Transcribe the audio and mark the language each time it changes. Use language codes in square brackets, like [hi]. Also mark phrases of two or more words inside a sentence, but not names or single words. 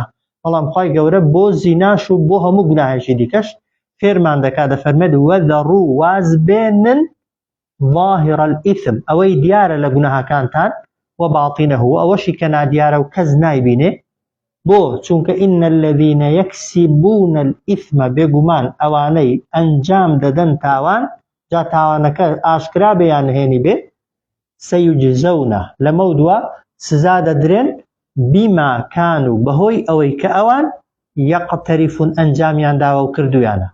[ckb] بەڵام خوای گەورە بۆ زیناش و بۆ هەموو گوناهێکی دیکەش فێرمان دەکات دەفەرمێت وەذەڕوو واز بێنن [ar] ظاهر الإثم [ckb] ئەوەی دیارە لە گوناهەکانتان وباطنه ئەوەشی کە نادیارە و کەس نایبینێ. بۆ چونکە [ar] إن الذين يكسبون الإثم [ckb] بێگومان ئەوانەی ئەنجام دەدەن تاوان جا تاوانەکە ئاشکرا بەیان هێنی بێ سەیجزەونە لەمە دووە سزا دەدرێن [ar] بیما کانوا [ckb] بەهۆی ئەوەی کە ئەوان یەقتەریفون ئەنجامیان داوە و کردویانە.